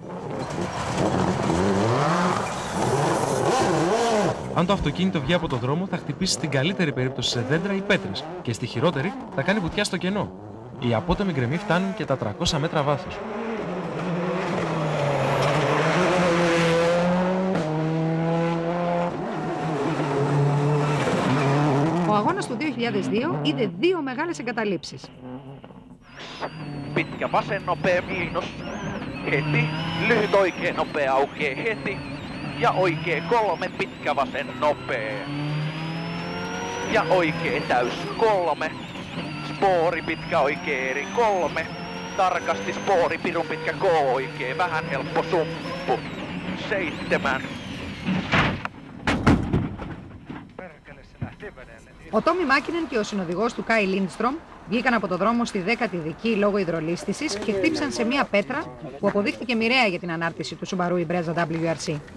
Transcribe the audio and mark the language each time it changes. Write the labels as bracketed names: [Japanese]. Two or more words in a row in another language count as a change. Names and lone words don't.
[Greek] Αν το αυτοκίνητο βγει από το δρόμο, θα χτυπήσει στην καλύτερη περίπτωση σε δέντρα ή πέτρες και στη χειρότερη θα κάνει βουτιά στο κενό. Οι απότομοι γκρεμοί φτάνουν και τα 300 μέτρα βάθος. Ο αγώνας του 2002 είδε δύο μεγάλες εγκαταλείψεις. [Finnish] Pitkä vasen nopea miinus. Heti. Lyhyt oikea nopea aukeaa heti. Ja oikea kolme pitkä vasen nopea. Ja oikea täys kolme. Spoori pitkä oikea eri kolme. Tarkasti spoori pirun pitkä K oikea. Vähän helppo sumppu. 7. [Greek] Ο Τόμι Μάκινεν και ο συνοδηγός του Κάι Λίντστρομ βγήκαν από το δρόμο στη 10η ειδική λόγω υδρολίσθησης και χτύπησαν σε μία πέτρα που αποδείχθηκε μοιραία για την ανάρτηση του Subaru Impreza WRC.